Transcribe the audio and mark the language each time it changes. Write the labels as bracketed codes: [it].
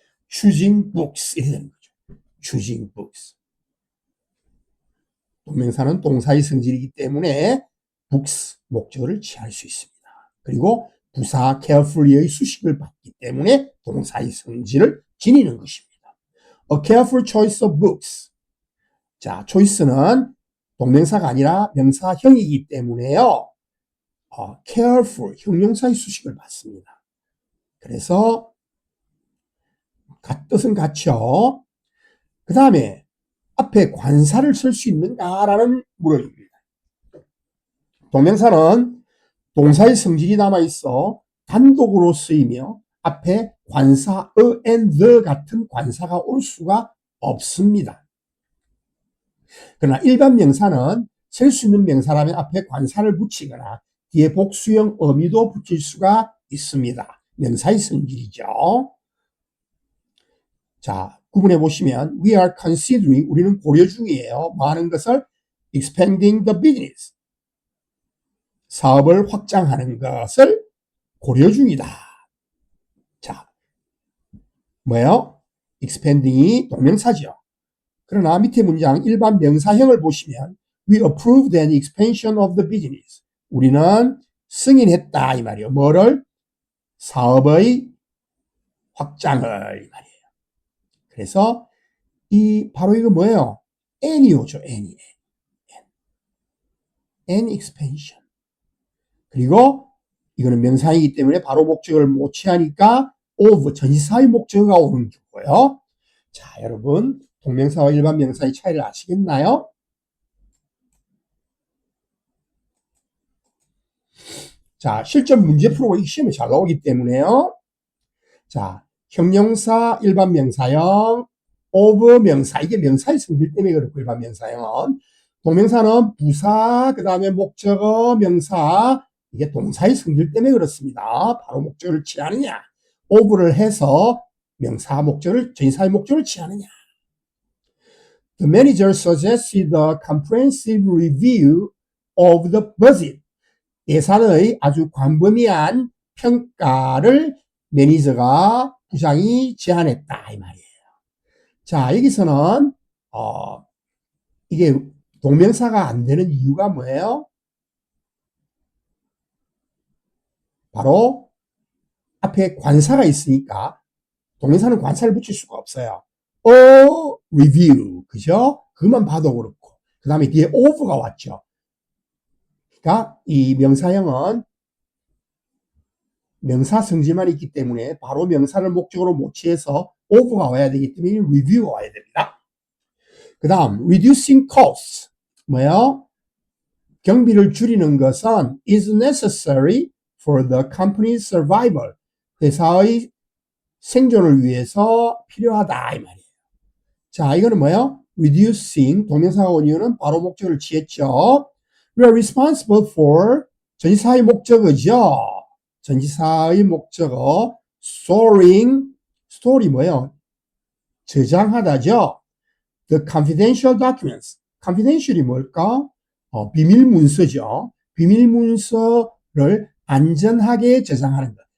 [en] choosing books [ko] 이래 되는 거죠. [en] choosing books. [ko] 동명사는 동사의 성질이기 때문에 books 목적어를 취할 수 있습니다. 그리고 부사 carefully의 수식을 받기 때문에 동사의 성질을 지니는 것입니다. [en] A careful choice of books. [ko] 자, choice는 동명사가 아니라 명사형이기 때문에요. careful, 형용사의 수식을 받습니다. 그래서 뜻은 같죠. 그 다음에 앞에 관사를 쓸 수 있는가라는 물음입니다. 동명사는 동사의 성질이 남아있어 단독으로 쓰이며 앞에 관사, and the 같은 관사가 올 수가 없습니다. 그러나 일반 명사는 쓸 수 있는 명사라면 앞에 관사를 붙이거나 뒤에 복수형 어미도 붙일 수가 있습니다. 명사의 성질이죠. 자, 구분해 보시면 [en] we are considering, [ko] 우리는 고려 중이에요. 뭐 하는 것을? [en] expanding the business. [ko] 사업을 확장하는 것을 고려 중이다. 자, 뭐예요? expanding이 동명사죠. 그러나 밑에 문장 일반 명사형을 보시면 [en] we approved an expansion of the business. [ko] 우리는 승인했다 이 말이에요. 뭐를? 사업의 확장을 이 말이에요. 그래서 바로 이거 뭐예요? any오죠. any. [en] an expansion. [ko] 그리고 이거는 명사이기 때문에 바로 목적을 못 취하니까 of 전치사의 목적어가 오는 거고요. 자, 여러분 동명사와 일반 명사의 차이를 아시겠나요? 자, 실전 문제 풀고 이 시험에 잘 나오기 때문에요. 자, 형용사, 일반 명사형, of 명사. 이게 명사의 성질 때문에 그렇고 일반 명사형은. 동명사는 부사, 그 다음에 목적어, 명사. 이게 동사의 성질 때문에 그렇습니다. 바로 목적어를 취하느냐. of를 해서 명사 목적을, 전사의 목적을 취하느냐. [en] The manager suggested a comprehensive review of the budget. [ko] 예산의 아주 광범위한 평가를 매니저가 부장이 제안했다 이 말이에요. 자, 여기서는 이게 동명사가 안 되는 이유가 뭐예요? 바로 앞에 관사가 있으니까 동명사는 관사를 붙일 수가 없어요. review, 그죠? 그것만 봐도 그렇고. 그 다음에 뒤에 of가 왔죠. 그러니까 이 명사형은 명사 성질만 있기 때문에 바로 명사를 목적으로 못 취해서 of가 와야 되기 때문에 review가 와야 됩니다. 그 다음 [en] reducing costs, [ko] 뭐예요? 경비를 줄이는 것은 [en] is necessary for the company's survival. [ko] 회사의 생존을 위해서 필요하다 이 말이에요. 자, 이거는 뭐예요? reducing 동명사가 온 이유는 바로 목적을 취했죠. [en] We are responsible for [ko] 전치사의 목적어죠. 전치사의 목적어 storing, story 뭐예요? 저장하다죠. [en] The confidential documents. [ko] confidential이 뭘까? 비밀 문서죠. 비밀 문서를 안전하게 저장하는 것.